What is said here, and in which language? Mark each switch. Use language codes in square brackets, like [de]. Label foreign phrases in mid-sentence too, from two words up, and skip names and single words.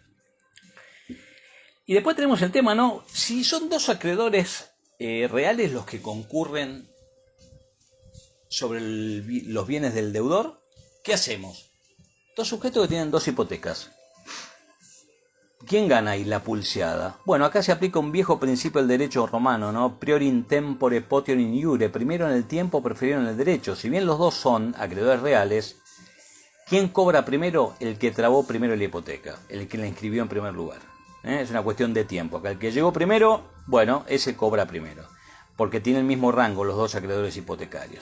[es] Y después tenemos el tema, ¿no? Si son dos acreedores reales los que concurren sobre los bienes del deudor, ¿qué hacemos? Dos sujetos que tienen dos hipotecas. ¿Quién gana ahí la pulseada? Bueno, acá se aplica un viejo principio del derecho romano, ¿no? [la] Prior in tempore potior in iure. [es] Primero en el tiempo, preferido en el derecho. Si bien los dos son acreedores reales, ¿quién cobra primero? El que trabó primero la hipoteca, el que la inscribió en primer lugar. Es una cuestión de tiempo. Acá el que llegó primero, bueno, ese cobra primero, porque tiene el mismo rango los dos acreedores hipotecarios.